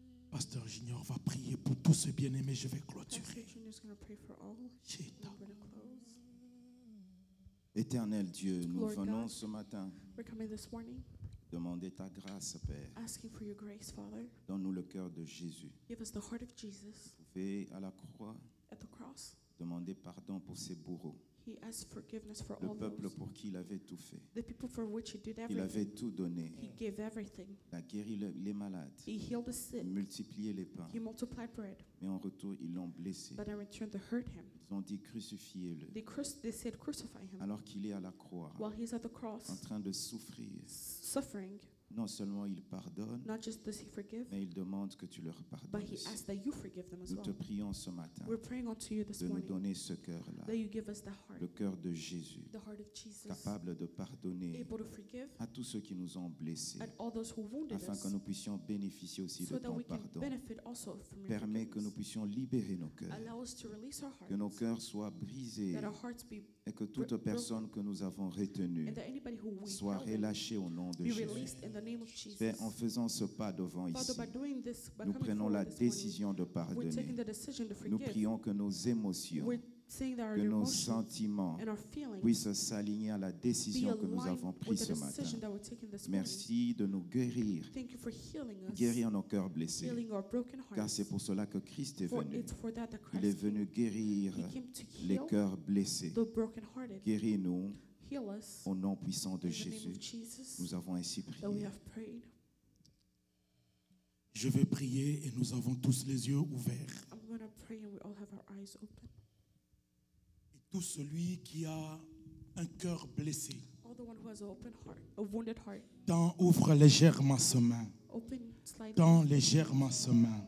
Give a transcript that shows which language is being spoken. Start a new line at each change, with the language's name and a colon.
French: Pasteur Junior va prier pour tous ces bien-aimés. Je vais clôturer.
English: Pastor Junior's going to pray for all. I'm going to close.
French: Éternel Dieu, nous
English: Lord
French: venons
English: God.
French: ce matin
English: We're coming this morning
French: demander ta grâce, Père.
English: asking for your grace, Father.
French: Donne-nous le cœur de Jésus.
English: Give us the heart of Jesus
French: Vous pouvez à la croix
English: at the cross.
French: demander pardon pour ses bourreaux,
English: He asked forgiveness for
French: le
English: all
French: peuple
English: those.
French: pour qui il avait tout fait.
English: The people for which he did
French: Il avait
English: everything.
French: tout donné.
English: He gave everything.
French: Il a guéri les malades,
English: He healed the sick.
French: multiplié les pains.
English: He multiplied bread.
French: Mais en retour, ils l'ont blessé.
English: But in return, they hurt him.
French: Ils ont dit crucifiez-le.
English: They said crucify him.
French: Alors qu'il est à la croix,
English: While he's at the
French: en
English: cross,
French: train de souffrir,
English: suffering,
French: non seulement il pardonne,
English: not just does he forgive,
French: mais il demande que tu leur
English: but
French: pardonnes
English: he
French: aussi.
English: asks that you forgive them as
French: Nous te
English: well.
French: prions ce matin
English: We're praying unto you this
French: de nous
English: morning
French: donner ce cœur-là,
English: that you give us the heart,
French: le cœur de Jésus,
English: the heart of Jesus,
French: capable de pardonner
English: able to forgive
French: à tous ceux qui nous ont blessés,
English: and all those who wounded
French: afin
English: us,
French: que nous puissions bénéficier aussi de
English: so that
French: ton
English: we can
French: pardon.
English: benefit also from your
French: Permets que nous
English: forgiveness.
French: puissions libérer nos cœurs,
English: Allow us to release our
French: que nos
English: hearts,
French: cœurs soient brisés
English: that our hearts be,
French: et que toute personne que nous avons retenue
English: and that anybody who we
French: soit
English: held in
French: relâchée au nom de
English: be
French: Jésus.
English: released in the name of Jesus.
French: Père, en faisant ce pas devant
English: Father,
French: ici,
English: by doing this, by
French: nous
English: coming
French: prenons la
English: forward this morning,
French: décision de
English: we're
French: pardonner.
English: taking the decision to
French: Nous
English: forgive.
French: prions que nos émotions,
English: We're saying that our
French: que nos
English: emotions
French: sentiments
English: and our feelings
French: puissent s'aligner à la
English: be
French: décision que nous
English: aligned
French: avons
English: with
French: prise
English: the
French: ce matin.
English: decision that we're taking this morning.
French: Merci de nous guérir,
English: Thank you for healing us,
French: guérir nos cœurs blessés,
English: healing our broken
French: car
English: hearts.
French: c'est pour cela que Christ est
English: For
French: venu.
English: it's for that that
French: Il est
English: Christ
French: venu guérir
English: came. He came to
French: les
English: heal
French: cœurs blessés.
English: the brokenhearted.
French: Guéris-nous
English: Heal us
French: au nom puissant de
English: in the name
French: Jésus.
English: of Jesus
French: Nous avons ainsi
English: that we
French: prié.
English: have prayed.
French: Je vais prier et nous avons tous les yeux ouverts.
English: I'm going to pray and we all have our eyes open.
French: Et tout celui qui a un cœur blessé,
English: All the one who has an open heart, a wounded heart,
French: ouvre légèrement sa main.
English: open slightly.
French: Tends légèrement sa main.